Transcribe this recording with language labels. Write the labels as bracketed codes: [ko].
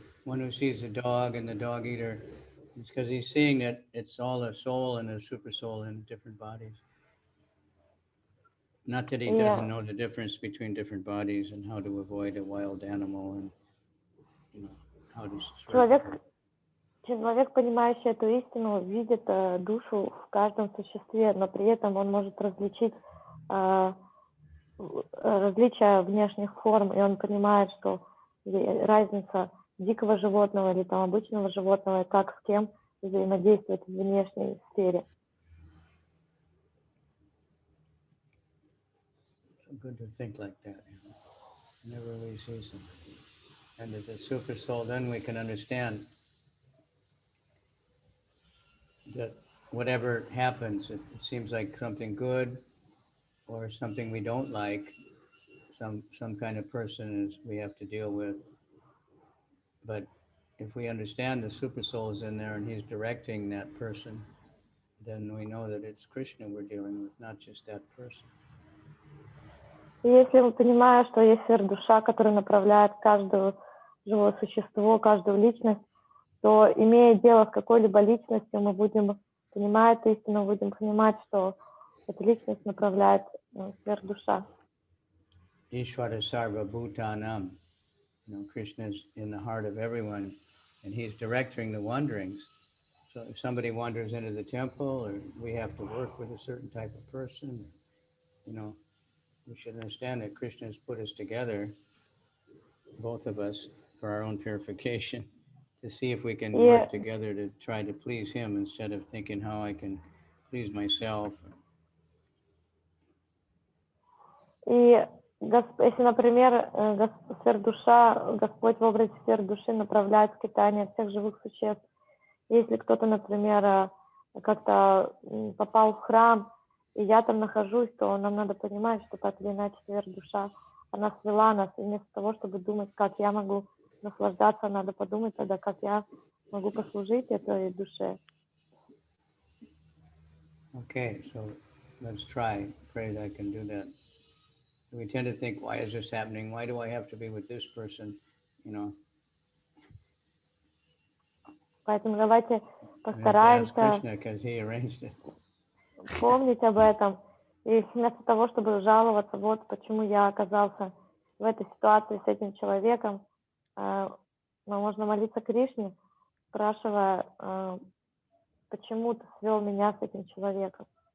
[en] One who sees the dog and the dog eater, it's because he's seeing that it's all a soul and a supersoul in different bodies. Not that he doesn't know the difference between different bodies and how to avoid a wild animal and, you know, how to survive. [ru] Человек, понимающий эту истину, видит душу в каждом существе, но при этом он может различить различия внешних форм, и он понимает, что разница дикого животного или там обычного животного, и как с кем взаимодействовать в внешней сфере. [en] So good to think like that. You know? Never really see something. And as a super soul, then we can understand that whatever happens, it seems like something good or something we don't like, some kind of person is we have to deal with. But if we understand the super soul is in there and he's directing that person, then we know that it's Krishna we're dealing with, not just that person. [ru] И если мы понимаем, что есть сверхдуша, которая направляет каждое живое существо, каждую личность, то, имея дело с какой-либо личностью, мы будем понимать истину, будем понимать, что эта личность направляет сверхдуша. [sa] Ishvara Sarva Bhutanam. [en] You know, Krishna is in the heart of everyone, and he's directing the wanderings. So if somebody wanders into the temple, or we have to work with a certain type of person, you know, we should understand that Krishna has put us together, both of us, for our own purification, to see if we can work together to try to please him instead of thinking how I can please myself. [ru] И Если, например, сфера-душа, Господь в образе сферы-души направляет скитание всех живых существ. Если кто-то, например, как-то попал в храм, и я там нахожусь, то нам надо понимать, что так или иначе сфера-душа, она свела нас, и вместо того, чтобы думать, как я могу наслаждаться, надо подумать тогда, как я могу послужить этой душе. [en] Okay, so let's try. Pray that I can do that. We tend to think, why is this happening? Why do I have to be with this person? You know. [ru] Поэтому давайте [en] I have to ask [ru] постараемся [en] Krishna because he arranged it. [ru] помнить об этом. И вместо того, чтобы жаловаться, вот почему я оказался в этой ситуации с этим человеком, можно молиться Кришне, спрашивая, почему ты свел меня с этим человеком.